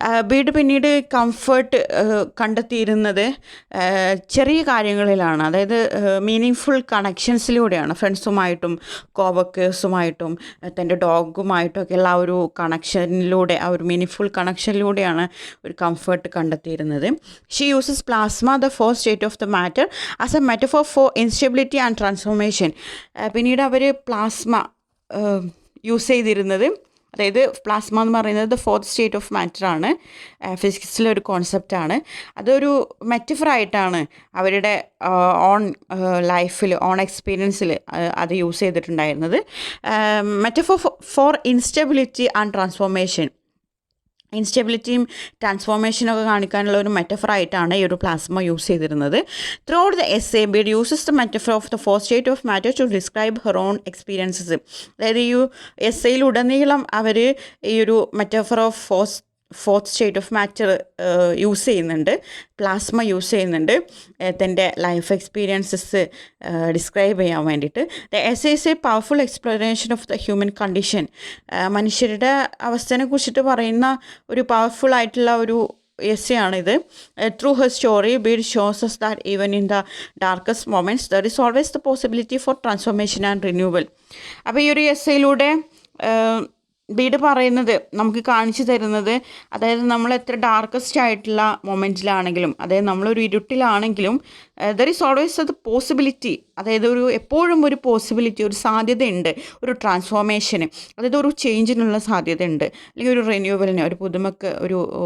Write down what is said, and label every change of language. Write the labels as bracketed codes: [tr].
[ml] Bede പിന്നീട് comfort കണ്ടെത്തിയിരുന്നത് ചെറിയ കാര്യങ്ങളിലാണ്, അതായത് മീനിങ്ഫുൾ കണക്ഷൻസിലൂടെയാണ്. ഫ്രണ്ട്സുമായിട്ടും കോവർക്കേഴ്സുമായിട്ടും തൻ്റെ ഡോഗുമായിട്ടും ഒക്കെ ഉള്ള ആ ഒരു കണക്ഷനിലൂടെ, ആ ഒരു മീനിങ്ഫുൾ കണക്ഷനിലൂടെയാണ് ഒരു comfort കണ്ടെത്തിയിരുന്നത്. [en] She uses plasma, the fourth state of the matter, as a metaphor for instability and transformation. [ml] പിന്നീട് അവർ പ്ലാസ്മ യൂസ് ചെയ്തിരുന്നത്, അതായത് പ്ലാസ്മ എന്ന് പറയുന്നത് ദ ഫോർത്ത് സ്റ്റേറ്റ് ഓഫ് മാറ്ററാണ്, ഫിസിക്സിലൊരു കോൺസെപ്റ്റാണ്. അതൊരു മെറ്റഫറായിട്ടാണ് അവരുടെ ഓൺ ലൈഫിൽ, ഓൺ എക്സ്പീരിയൻസിൽ അത് യൂസ് ചെയ്തിട്ടുണ്ടായിരുന്നത്. [en] Metaphor for instability and transformation. [ml] ഇൻസ്റ്റെബിലിറ്റിയും ട്രാൻസ്ഫോർമേഷനൊക്കെ കാണിക്കാനുള്ള ഒരു മെറ്റഫറായിട്ടാണ് ഈ ഒരു പ്ലാസ്മ യൂസ് ചെയ്തിരുന്നത്. [en] Throughout the essay Bede uses the metaphor of the four state of matter to describe her own experiences. [ml] അതായത് ഈ എസ്സേയിലുടനീളം അവർ ഈ ഒരു [en] metaphor of fourth state of matter [ml] use ചെയ്യുന്നുണ്ട്, പ്ലാസ്മ യൂസ് ചെയ്യുന്നുണ്ട് തൻ്റെ ലൈഫ് എക്സ്പീരിയൻസസ് ഡിസ്ക്രൈബ് ചെയ്യാൻ വേണ്ടിയിട്ട്. [en] The essay is a powerful explanation of the human condition. [ml] മനുഷ്യരുടെ അവസ്ഥയെ കുറിച്ചിട്ട് പറയുന്ന ഒരു പവർഫുൾ ആയിട്ടുള്ള ഒരു എസ്സേ ആണിത്. [en] Through her story Bede shows us that even in the darkest moments there is always the possibility for transformation and renewal. [ml] അപ്പോൾ ഈ ഒരു എസ്സേയിലൂടെ ബീഡ് പറയുന്നത്, നമുക്ക് കാണിച്ചു തരുന്നത്, അതായത് നമ്മൾ എത്ര ഡാർക്കസ്റ്റ് ആയിട്ടുള്ള മൊമെൻറ്റിലാണെങ്കിലും, അതായത് നമ്മളൊരു ഇരുട്ടിലാണെങ്കിലും [en] there is always the possibility, [ml] അതായത് എപ്പോഴും ഒരു പോസിബിലിറ്റി, ഒരു സാധ്യതയുണ്ട്, ഒരു ട്രാൻസ്ഫോർമേഷന്, അതായത് ഒരു ചേഞ്ചിനുള്ള സാധ്യതയുണ്ട്, അല്ലെങ്കിൽ ഒരു റിന്യൂവലിന്, ഒരു പുതുമക്ക്, ഒരു